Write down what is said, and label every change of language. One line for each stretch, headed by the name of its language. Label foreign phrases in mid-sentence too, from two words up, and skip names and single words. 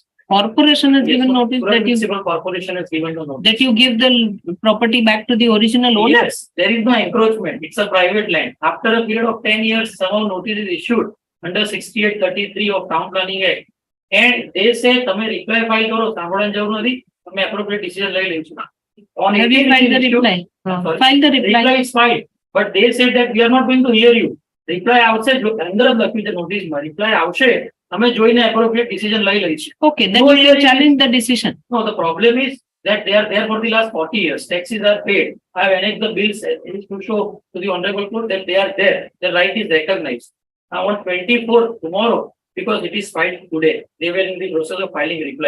English: Corporation has Yes, given notice Surat that you, Municipal Corporation has given the notice. that you give the property back to the original owner? Yes, there is no encroachment. It's a private land. After a period of 10 years, somehow notice is issued under 6833 of Town Planning Act. And they say,
Gujarati: તમે
English: reply file
Gujarati: કરો, સાંભળવાની જરૂર નથી, તમે
English: appropriate decision
Gujarati: લઈ લેજો.
English: On Have you 18th filed the it is issued. reply? Sorry. File the reply. Reply is filed, but they said that we are not going to hear you.
Gujarati: Reply આવશે, જો અંદર જ લખ્યું છે નોટિસમાં, reply આવશે, અમે જોઈને
English: appropriate decision
Gujarati: લઈ લઈશું.
English: Okay, then No you can hearing. challenge the decision. No, the problem is that they are there for the last 40 years. Taxes are paid. I have annexed the bills to show to the honorable court that they are there. The right is recognized. Now on 24th tomorrow, because it is filed today, they were in the process of filing reply.